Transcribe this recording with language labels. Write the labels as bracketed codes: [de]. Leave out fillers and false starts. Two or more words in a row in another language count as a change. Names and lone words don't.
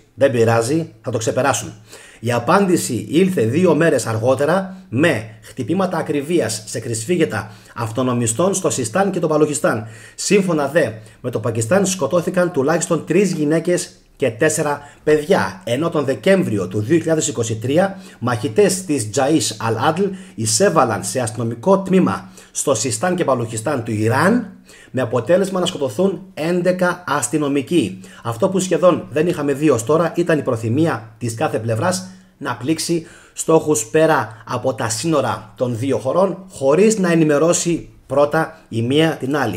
[el] Δεν πειράζει, θα το ξεπεράσουν. Η απάντηση ήλθε 2 μέρες αργότερα με χτυπήματα ακριβίας σε κρυσφύγετα αυτονομιστών στο Sistan και το Μπαλουχιστάν. Σύμφωνα δε με το Πακιστάν σκοτώθηκαν τουλάχιστον 3 γυναίκες και 4 παιδιά, ενώ τον Δεκέμβριο του 2023 μαχητές της Jaish al-Adl εισέβαλαν σε αστυνομικό τμήμα στο Sistan και Μπαλουχιστάν του Ιράν, με αποτέλεσμα να σκοτωθούν 11 αστυνομικοί. Αυτό που σχεδόν δεν είχαμε δει ως τώρα ήταν η προθυμία της κάθε πλευράς να πλήξει στόχους πέρα από τα σύνορα των δύο χωρών, χωρίς να ενημερώσει πρώτα η μία την άλλη.